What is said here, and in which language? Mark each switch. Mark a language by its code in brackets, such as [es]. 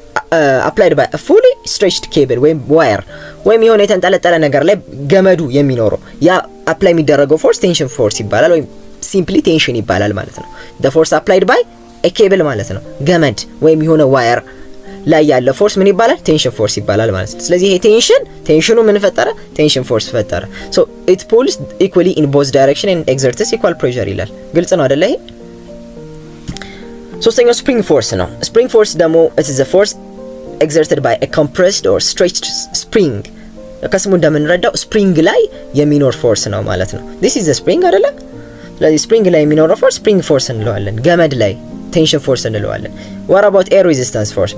[en] applied by a fully stretched cable [am] ወይም wire ወይም የሆነ የተንጠለጠለ ነገር ላይ ገመዱ የሚኖረው ያ apply የሚደረገው force tension force ይባላል ወይም simply tension ይባላል ማለት ነው። [en] the force applied by a cable [am] ማለት ነው። ገመድ ወይም የሆነ wire ላይ ያለ ፎርስ ምን ይባላል? ቴንሽን ፎርስ ይባላል ማለት ነው። ስለዚህ ይሄ ቴንሽኑ ምን ፈጠረ? ቴንሽን ፎርስ ፈጠረ። [en] so it pulls equally in both direction and exerts equal pressure [am] ይላል። ግልጽ ነው አይደለ? ይሄ ሶስተኛው ስፕሪንግ ፎርስ ነው። ስፕሪንግ ፎርስ ደግሞ [en] it is a force exerted by a compressed or stretched spring [am] ከስሙ እንደምንረዳው ስፕሪንግ ላይ የሚኖር ፎርስ ነው ማለት ነው። [en] this is the spring [am] አይደለ? ስለዚህ ስፕሪንግ ላይ የሚኖረው ፎርስ ስፕሪንግ ፎርስ እንለዋለን። ገመድ ላይ ቴንሽን ፎርስ እንለዋለን። [en] what about air resistance force?